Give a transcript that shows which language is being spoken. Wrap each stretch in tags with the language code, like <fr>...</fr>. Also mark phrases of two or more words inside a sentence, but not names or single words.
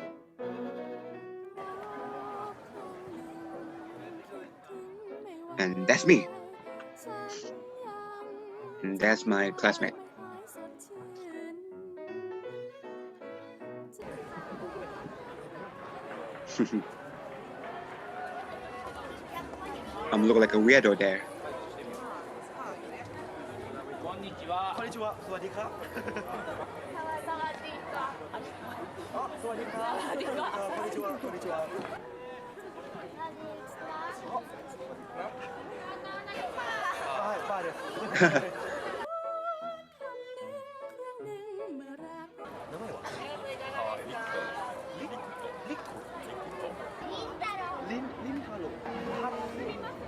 <en>And that's me. And that's my classmate. I'm looking like a weirdo there.</en> <ja>こんにちは。こんにちは。</ja> <th>สวัสดีครับสวัสดีครับสวัสดีครับสวัสดีครับ</th> <ja>こんにちはこんにちははい</ja> <th>ป้า</th> <ja>です名前はリリコリンタロウハッピー</ja>